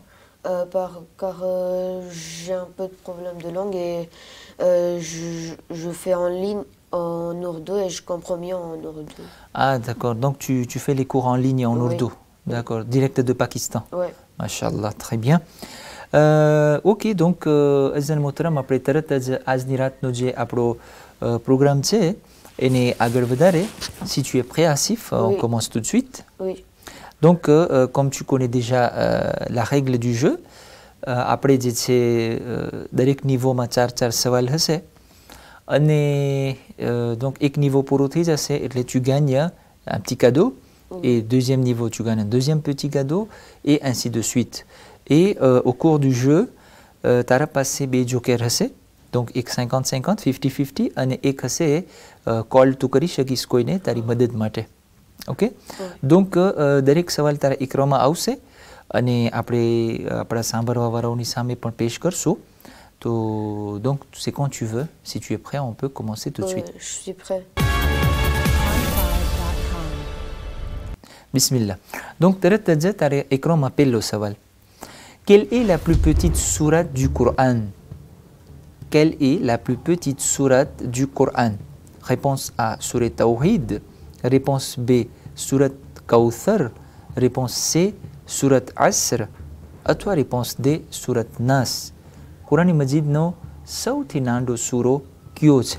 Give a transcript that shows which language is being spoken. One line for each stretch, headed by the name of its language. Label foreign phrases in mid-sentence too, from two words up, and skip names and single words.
French: Car j'ai un peu de problème de langue et je fais en ligne en ourdou et je comprends mieux en ourdou. Ah d'accord, donc tu fais les cours en ligne en ourdou. D'accord, direct de Pakistan. Ouais. Mashallah, très bien. Ok, donc
Urdu: عزان محترم,
Gujarati: après તરત જ આજની રાતનો જે આપણો પ્રોગ્રામ છે એને આગળ વધારે.
French: Si tu es prêt, Asif, on commence tout de suite. Oui. Donc, comme tu connais déjà la règle du jeu, après
Gujarati: જે છે દરેક નિવોમાં 4 સવાલ હશે અને
French: donc
Gujarati: એક નિવો પૂરો થઈ જશે એટલે
French: tu gagnes un petit cadeau et deuxième niveau tu gagnes un deuxième petit cadeau et ainsi de suite. Et au cours du jeu,
Gujarati: તારા પાસે બે જોકર હશે, donc એક 50-50 50-50 અને એક હશે કોલ તું કરી શકીશ કોઈને તારી મદદ માટે. ઓકે, donc દરેક સવાલ તારા ઇકરામાં આવશે અને આપણે આપણા સાંભળવાવાળાઓની સામે પણ પેશ કરશું.
French: તો donc c'est quand tu veux, si tu es prêt on peut commencer tout de suite. Je suis prêt. Bismillah.
Gujarati: Donc તરત જ તારે ઇકરામાં પહેલો સવાલ.
French: Quelle est la plus petite sourate du Coran? Quelle est la plus petite sourate du Coran? Réponse A, Surat Tawhid. Réponse B, Surat Kawthar. Réponse C, Surat Asr. À toi, réponse D, Surat Nas.
Gujarati: કુરાન મજીદ નો સૌથી નાનો સૂરો કયો છે?